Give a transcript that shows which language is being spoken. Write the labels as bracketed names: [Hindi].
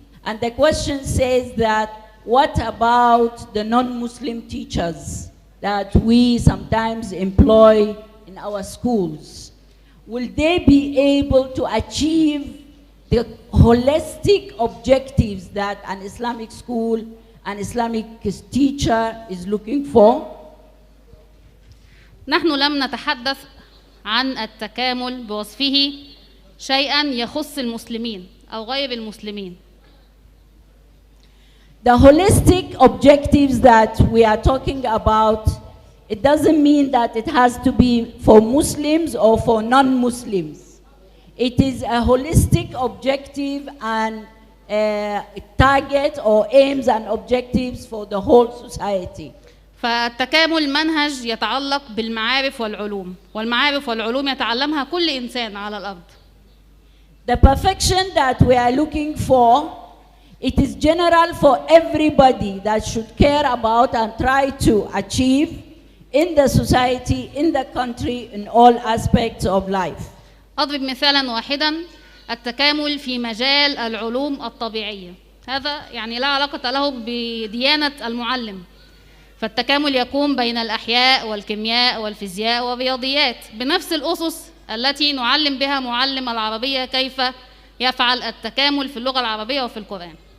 [English] And the question says that, what about the non-Muslim teachers that we sometimes employ in our schools? Will they be able to achieve the holistic objectives that an Islamic school, an Islamic teacher is looking for? [Arabic] نحن لم نتحدث عن التكامل بوصفه شيئا يخص المسلمين أو غير المسلمين. [English] The holistic objectives that we are talking about, it doesn't mean that it has to be for Muslims or for non-Muslims. It is a holistic objective and target or aims and objectives for the whole society. [Arabic] فالتكامل منهج يتعلق بالمعارف والعلوم، والمعارف والعلوم يتعلمها كل إنسان على الأرض. [English] The perfection that we are looking for, it is general for everybody that should care about and try to achieve in the society, in the country, in all aspects of life. [Arabic] أضرب مثالا واحدا، التكامل في مجال العلوم الطبيعية، هذا يعني لا علاقة له بديانة المعلم. فالتكامل يقوم بين الأحياء والكيمياء والفيزياء والرياضيات بنفس الأسس التي نعلم بها معلم العربية كيف يفعل التكامل في اللغة العربية وفي القرآن.